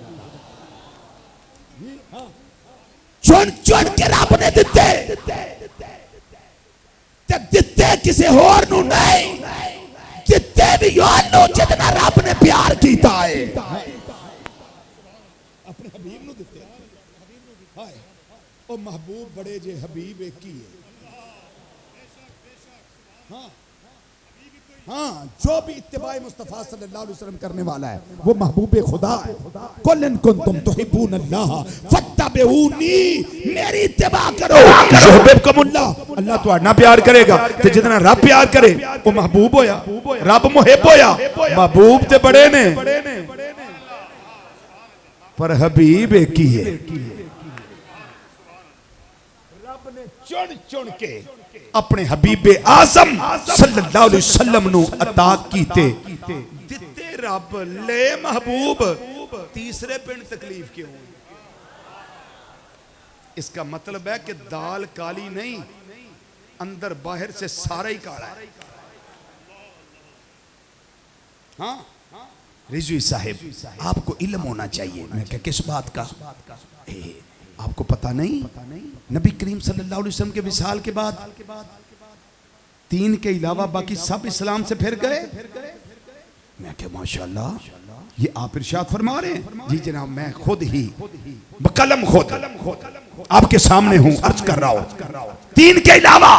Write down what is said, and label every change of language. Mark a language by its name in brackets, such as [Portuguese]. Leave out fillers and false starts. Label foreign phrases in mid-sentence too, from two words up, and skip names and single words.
[Punjabi] چن چن کے رب نے دتے، تے دتے کسی ہور نوں نہیں، دتے بھی اونوں جتنا رب نے پیار کیتا ہے، اپنے حبیب نوں دتے. ہائے او محبوب بڑے جے، حبیب ایک ہی ہے. [Urdu] ہاں ہاں، جو بھی اتباعِ مصطفیٰ [Arabic] صلى الله عليه وسلم [Urdu] کرنے والا ہے وہ محبوبِ خدا ہے. [Arabic] قل إن كنتم تحبون الله فاتبعوني, [Punjabi] میری اتباع کرو یحببکم اللہ، اللہ تہاڈے نال پیار کرے گا. تے جتنا رب پیار کرے وہ محبوب ہویا، رب محب ہویا. محبوب تے بڑے نے پر حبیب ایک ہی ہے. رب نے چن چن کے اپنے حبیبِ اعظم [Arabic] صلى الله عليه وسلم [Punjabi] نوں عطا کیتے، دتے رب لے محبوب, تیسرے پنڈ تکلیف کیوں? [Urdu] اس کا مطلب ہے کہ دال کالی نہیں، اندر باہر سے سارا ہی کالا ہے. ہاں رضوی صاحب، آپ کو علم ہونا چاہیے. میں کیا کس بات کا? آپ کو پتا نہیں، نبی کریم [Arabic] صلى الله عليه وسلم [Urdu] کے وصال کے بعد 3 کے علاوہ باقی سب اسلام سے پھر گئے. میں کیا ماشاءاللہ، یہ آپ ارشاد فرما رہے ہیں? جی جناب، میں خود ہی بقلم خود آپ کے سامنے ہوں، عرض کر رہا ہوں 3 کے علاوہ.